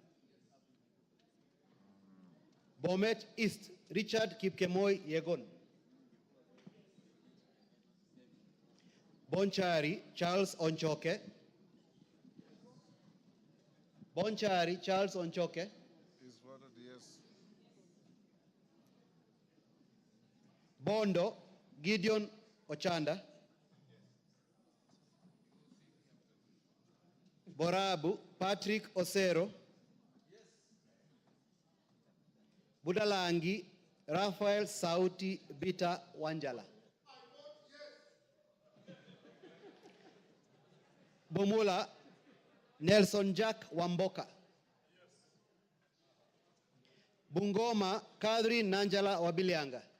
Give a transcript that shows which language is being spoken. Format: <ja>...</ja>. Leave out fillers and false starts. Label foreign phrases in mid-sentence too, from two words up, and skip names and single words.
<en>Bomet East Richard Kipkemoy Yegon. Bonchari Charles Onchoke. Bonchari Charles Onchoke. Is voted yes. Bondo Gideon Ochanda. Borabu Patrick Osero. Budalangi Raphael Sauti Bita Wanjala. Bomula Nelson Jack Wamboka. Bungoma Kadri Nanjala Wabilianga.</en>